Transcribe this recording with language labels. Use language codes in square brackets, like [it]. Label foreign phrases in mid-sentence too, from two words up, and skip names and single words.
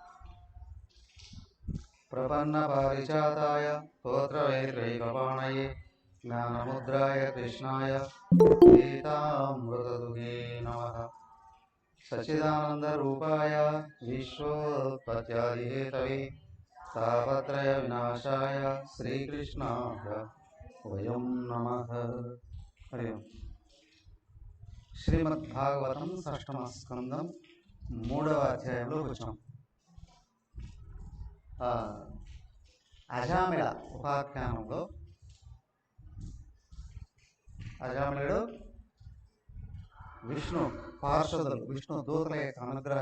[sa] प्रपन्नपारिजाताय स्तोत्रवेत्रैकपाणये ज्ञानमुद्राय कृष्णाय गीतामृतदुहे नमः। सच्चिदानन्दरूपाय विश्वोत्पत्यादिहेतवे तापत्रयविनाशाय श्रीकृष्णाय वयं नमः। हरि ओम्। [te] శ్రీమద్భాగవతం షష్ఠమ స్కందం 3వ అధ్యాయంలో వచ్చాం. అజామిళ ఉపాఖ్యానంలో అజామిళుడు విష్ణు పార్షదులు విష్ణు దూతల యొక్క అనుగ్రహం